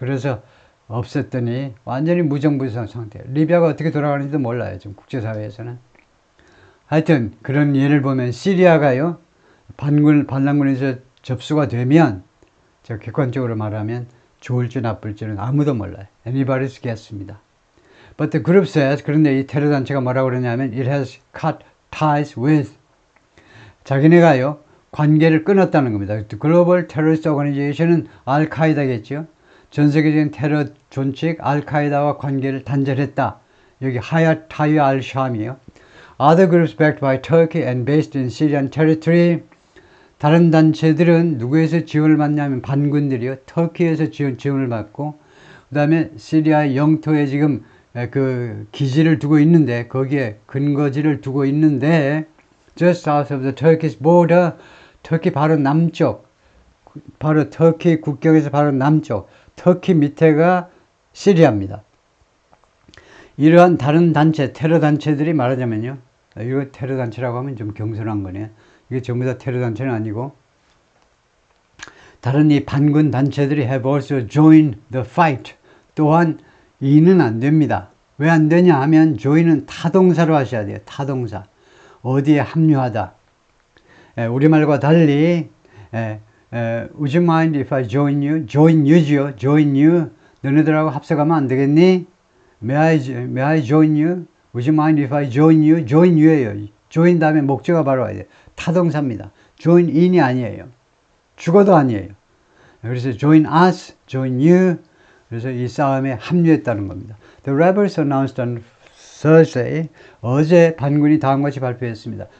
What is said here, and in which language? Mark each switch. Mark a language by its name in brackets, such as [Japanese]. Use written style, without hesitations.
[Korean] 그래서 없앴더니 완전히 무정부 상태. 리비아가 어떻게 돌아가는지도 몰라요. 지금 국제사회에서는. 하여튼 그런 예를 보면 시리아가요. 반란군에서 접수가 되면 제가 객관적으로 말하면 좋을지 나쁠지는 아무도 몰라요. [English] Anybody's guess입니다. But the group says, [Korean] 그런데 이 테러 단체가 뭐라고 그러냐면 [English] it has cut ties with [Korean] 자기네가요. 관계를 끊었다는 겁니다. [English] The Global Terrorist Organization은 알카이다겠죠. [Korean] 전 세계적인 테러 존칙 알카이다와 관계를 단절했다. 여기 하얏 타유 al-Sham이에요. [English] Other groups backed by Turkey and based in Syrian territory. [Korean] 다른 단체들은 누구에서 지원을 받냐면 반군들이요. 터키에서 지원을 받고 그 다음에 시리아의 영토에 지금 그 기지를 두고 있는데 거기에 근거지를 두고 있는데 [English] just south of the Turkish border [Korean] 터키 바로 남쪽 바로 터키 국경에서 바로 남쪽 터키 밑에가 시리아입니다. 이러한 다른 단체 테러 단체들이 말하자면요. 이거 테러 단체라고 하면 좀 경솔한 거네요. 이게 전부 다 테러 단체는 아니고 다른 이 반군 단체들이 [English] have also joined the fight. [Korean] 또한 이는 안 됩니다. 왜 안 되냐 하면 join은 타동사로 하셔야 돼요. 타동사. 어디에 합류하다. 우리말과 달리 [English] would you mind if I join you? join you죠. join you. [Korean] 너네들하고 합석하면 안 되겠니? [English] May I join you? Would you mind if I join you? join you예요. [Korean] join 다음에 목적어가 바로 와야 돼요. 타동사입니다. [English] join in이 아니에요. [Korean] 죽어도 아니에요. [English] 그래서 join us, join you. [Korean] 그래서 이 싸움에 합류했다는 겁니다. [English] The rebels announced on Thursday, [Korean] 어제 반군이 다음과 같이 발표했습니다.